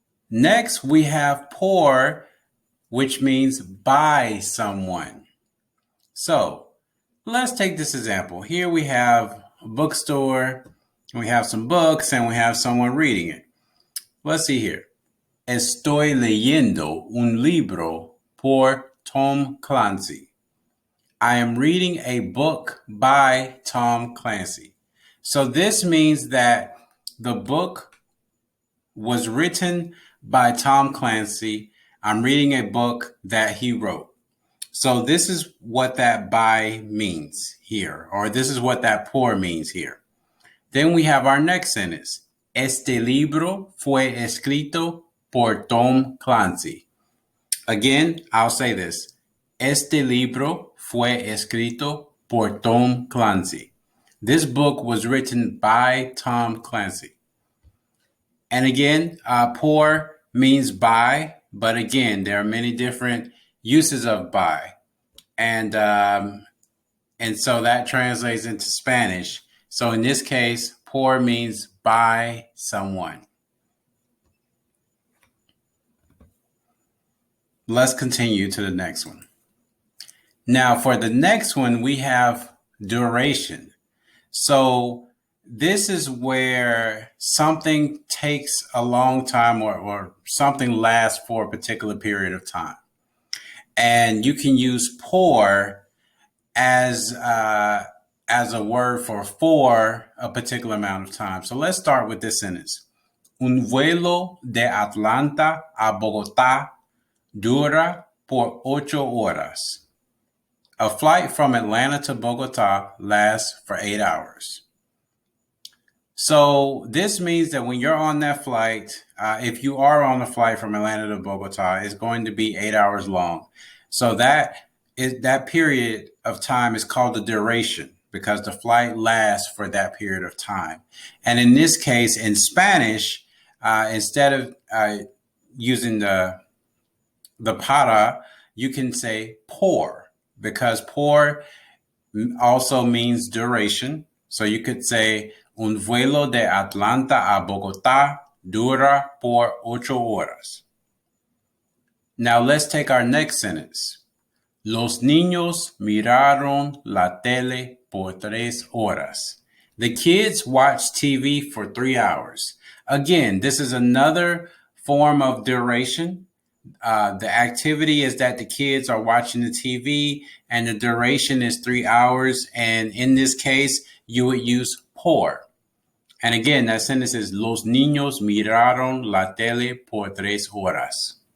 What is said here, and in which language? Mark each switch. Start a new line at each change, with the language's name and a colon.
English: Next, we have por, which means by someone. So let's take this example. Here we have a bookstore, we have some books, and we have someone reading it. Let's see here.
Spanish: Estoy leyendo un libro por Tom Clancy.
English: I am reading a book by Tom Clancy. So this means that the book was written by Tom Clancy. I'm reading a book that he wrote. So this is what that by means here, or this is what that por means here. Then we have our next sentence.
Spanish: Este libro fue escrito por Tom Clancy.
English: Again, I'll say this.
Spanish: Este libro fue escrito por Tom Clancy.
English: This book was written by Tom Clancy. And again, por means by, but again, there are many different uses of by. And so that translates into Spanish. So in this case, por means by someone. Let's continue to the next one. Now, for the next one, we have duration. So this is where something takes a long time or something lasts for a particular period of time. And you can use por as a word for a particular amount of time. So let's start with this sentence.
Spanish: Un vuelo de Atlanta a Bogotá dura por 8 horas.
English: A flight from Atlanta to Bogotá lasts for 8 hours. So this means that when you're on that flight, if you are on a flight from Atlanta to Bogotá, it's going to be 8 hours long. So that period of time is called the duration because the flight lasts for that period of time. And in this case, in Spanish, instead of using the para, you can say por, because por also means duration. So you could say
Spanish: un vuelo de Atlanta a Bogotá dura por 8 horas.
English: Now let's take our next sentence.
Spanish: Los niños miraron la tele por 3 horas.
English: The kids watched TV for 3 hours. Again, this is another form of duration. The activity is that the kids are watching the TV and the duration is 3 hours. And in this case, you would use por. And again, that sentence is
Spanish: Los niños miraron la tele por 3 horas.